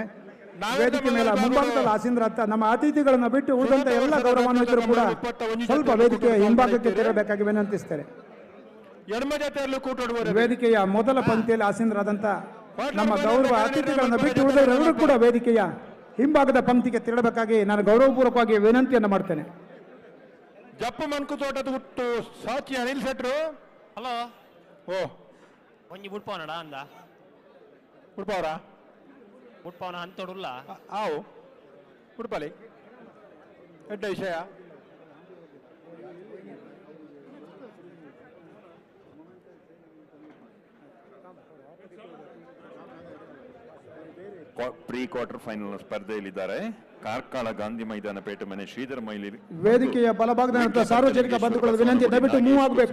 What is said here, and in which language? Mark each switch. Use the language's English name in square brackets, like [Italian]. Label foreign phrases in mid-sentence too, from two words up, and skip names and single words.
[Kannada] ವೇದಿಕೆ ಮೇಲೆ ಮುಂಭಾಗದಲ್ಲಿ ಆಸೀನರ ಅಂತ ನಮ್ಮ ಅತಿಥಿಗಳನ್ನು ಬಿಟ್ಟು ಉಳಿದಂತ ಎಲ್ಲ ಗೌರವಾನ್ವಿತರು ಕೂಡ ಸ್ವಲ್ಪ ವೇದಿಕೆಯ ಹಿಂಭಾಗಕ್ಕೆ ತೆರಳಬೇಕಾಗಿ ವಿನಂತಿಸ್ತೇನೆ. ವೇದಿಕೆಯ ಮೊದಲ ಪಂಕ್ತಿಯಲ್ಲಿ ಆಸೀನರಾದಂತ ನಮ್ಮ ಗೌರವ ಅತಿಥಿಗಳನ್ನು ಬಿಟ್ಟು ಉಳಿದವರೆಲ್ಲರೂ ಕೂಡ ವೇದಿಕೆಯ ಹಿಂಭಾಗದ ಪಂಕ್ತಿಗೆ ತೆರಳಬೇಕಾಗಿ ನಾನು ಗೌರವಪೂರ್ವಕವಾಗಿ ವಿನಂತಿಯನ್ನು ಮಾಡ್ತೇನೆ. [Tulu] ಜಪ್ಪು ಮನ್ಕು ತೋಟದ ಹುಟ್ಟು ಸಾಚಿ ಅನಿಲ್ ಶೆಟ್ರು. ಹಲೋ ಓ ಒಂಜಿ ಬುಡ್ಪವನಡ ಅಂದ ಬಿಡ್ಪಾವ್ರ ಬುಡ್ಪವನ ಅಂತೋಡುಲ್ಲ ಆವು ಬಿಡ್ಪಾಲಿ ಎಡ್ಡ ವಿಷಯ [English] pre quarter final [Kannada] ಸ್ಪರ್ಧೆಯಲ್ಲಿದ್ದಾರೆ. ಕಾರ್ಕಳ ಗಾಂಧಿ ಮೈದಾನ ಪೇಟೆ ಮನೆ ಶ್ರೀಧರ ಮೈಲಿ. ವೇದಿಕೆಯ ಬಲಭಾಗದ ಸಾರ್ವಜನಿಕ ಬಂಧುಗಳ ವಿನಂತಿ, ದಯವಿಟ್ಟು ಮೂವ್ ಆಗಬೇಕು.